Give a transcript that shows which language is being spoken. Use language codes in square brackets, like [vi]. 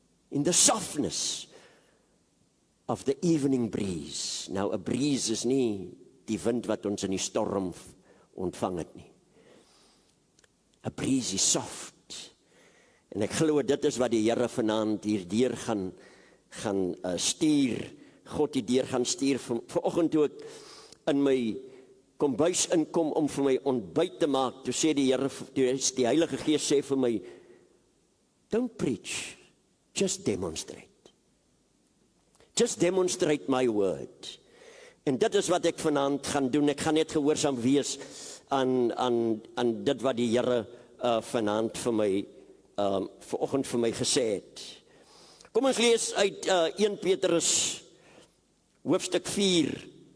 [en] In the softness of the evening breeze. [af] Nou, 'n breeze is nie die wind wat ons in die storm ontvang het nie. 'n breeze is soft. En ek glo dit is wat die Here vanaand hierdeur gaan stuur. God hierdeur gaan stuur. Vanoggend toe ek in my kombuis inkom om vir my ontbyt te maak, toe sê die Here, die Heilige Gees sê vir my, [en] don't preach, just demonstrate. Just demonstrate my word. [af] En dit is wat ek vanaand gaan doen. Ek gaan net gehoorsaam wees aan dit wat die Here vanaand vir my vanoggend vir my gesê het. Kom ons lees uit 1 Petrus hoofstuk 4.